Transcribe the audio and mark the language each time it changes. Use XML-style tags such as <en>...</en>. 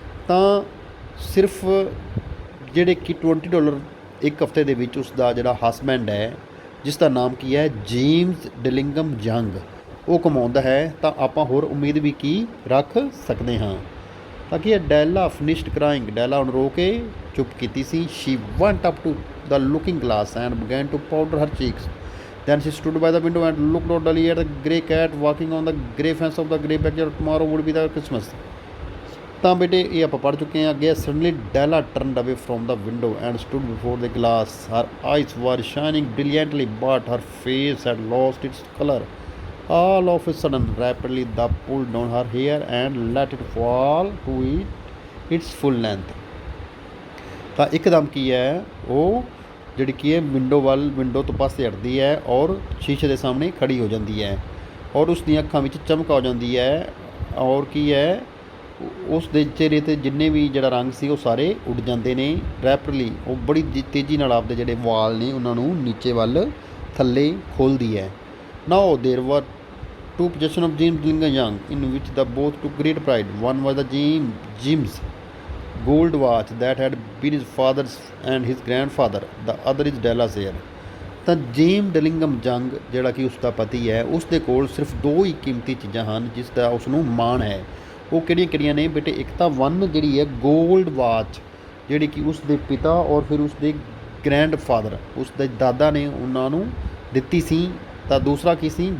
<pa>ਤਾਂ ਸਿਰਫ ਜਿਹੜੇ ਕਿ $20 ਇੱਕ ਹਫ਼ਤੇ ਦੇ ਵਿੱਚ ਉਸ ਦਾ ਜਿਹੜਾ ਹਸਬੈਂਡ ਹੈ, ਜਿਸ ਦਾ ਨਾਮ ਕੀ ਹੈ ਜੇਮਸ ਡਿਲਿੰਗਮ ਯੰਗ, ਉਹ ਕਮਾਉਂਦਾ ਹੈ। ਤਾਂ ਆਪਾਂ ਹੋਰ ਉਮੀਦ ਵੀ ਕੀ ਰੱਖ ਸਕਦੇ ਹਾਂ? ਤਾਂ ਕੀ ਹੈ ਡੈਲਾ</pa> <en>Finished crying.</en> <pa>ਡੈਲਾ ਹੁਣ ਰੋ ਕੇ ਚੁੱਪ ਕੀਤੀ ਸੀ।</pa> <en>She went up to the looking glass and began to powder her cheeks. Then she stood by the window and looked oddly at the grey cat walking on the grey fence of the grey backyard. Tomorrow would be the Christmas.</en> <pa>ਤਾਂ ਬੇਟੇ ਇਹ ਆਪਾਂ ਪੜ੍ਹ ਚੁੱਕੇ ਹਾਂ ਅੱਗੇ।</pa> <en>Suddenly Della turned away from the window and stood before the glass. Her eyes were shining brilliantly but her face had lost its colour. All of a sudden, rapidly, the pulled down her hair and let it fall to its full length.</en> <pa>ਤਾਂ ਇੱਕਦਮ ਕੀ ਹੈ ਉਹ ਜਿਹੜੀ ਕੀ ਹੈ window ਤੋਂ ਪਾਸੇ ਹਟਦੀ ਹੈ ਔਰ ਸ਼ੀਸ਼ੇ ਦੇ ਸਾਹਮਣੇ ਖੜੀ ਹੋ ਜਾਂਦੀ ਹੈ ਔਰ ਉਸ ਦੀਆਂ ਅੱਖਾਂ ਵਿੱਚ ਚਮਕ ਆ ਜਾਂਦੀ ਹੈ ਔਰ ਕੀ ਹੈ ਉਸ ਦੇ ਚਿਹਰੇ 'ਤੇ ਜਿੰਨੇ ਵੀ ਜਿਹੜਾ ਰੰਗ ਸੀ ਉਹ ਸਾਰੇ ਉੱਡ ਜਾਂਦੇ ਨੇ। ਰੈਪਿਡਲੀ ਉਹ ਬੜੀ ਤੇਜ਼ੀ ਨਾਲ ਆਪਦੇ ਜਿਹੜੇ ਵਾਲ ਨੇ ਉਹਨਾਂ ਨੂੰ ਨੀਚੇ ਵੱਲ ਥੱਲੇ ਖੋਲ੍ਹਦੀ ਹੈ।</pa> <en>Now there were two possessions of James Dillingham Young, in which the both took great pride. One was the Jim's gold watch that had been his father's and his grandfather. The other is Della's hair.</en> <pa>ਤਾਂ gem ਡਿਲਿੰਗਮ ਜੰਗ ਜਿਹੜਾ ਕਿ ਉਸ ਦਾ ਪਤੀ ਹੈ ਉਸ ਦੇ ਕੋਲ ਸਿਰਫ ਦੋ ਹੀ ਕੀਮਤੀ ਚੀਜ਼ਾਂ ਹਨ ਜਿਸ ਦਾ ਉਸ ਨੂੰ ਮਾਣ ਹੈ। ਉਹ ਕਿਹੜੀਆਂ ਕਿਹੜੀਆਂ ਨੇ ਬੇਟੇ? ਇੱਕ ਤਾਂ ਵਨ ਜਿਹੜੀ ਹੈ ਗੋਲਡ ਵਾਚ ਜਿਹੜੀ ਕਿ ਉਸ ਦੇ ਪਿਤਾ ਔਰ ਫਿਰ ਉਸ ਦੇ ਗ੍ਰੈਂਡਫਾਦਰ ਉਸ ਦੇ ਦਾਦਾ ਨੇ ਉਹਨਾਂ ਨੂੰ ਦਿੱਤੀ ਸੀ। ਤਾਂ ਦੂਸਰਾ ਕੀ ਸੀ?</pa>